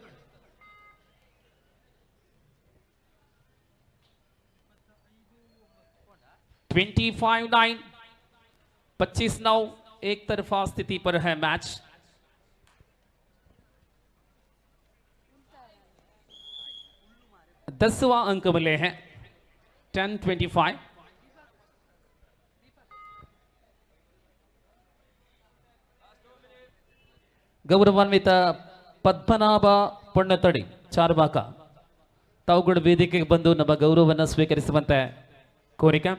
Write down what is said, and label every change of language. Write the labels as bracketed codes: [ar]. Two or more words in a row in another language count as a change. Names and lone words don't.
[hi] $25-9 25-9 एक तरफा स्थिति पर है मैच. दसवां अंक मिले हैं. 10:25. [kn] ಗೌರವಾನ್ವಿತ ಪದ್ಮನಾಭ ಪೊಣ್ಣತಡಿ ಚಾರ್ವಾಕ ತಾವುಗಳು ವೇದಿಕೆಗೆ ಬಂದು ನಮ್ಮ ಗೌರವವನ್ನು ಸ್ವೀಕರಿಸುವಂತೆ ಕೋರಿಕೆ.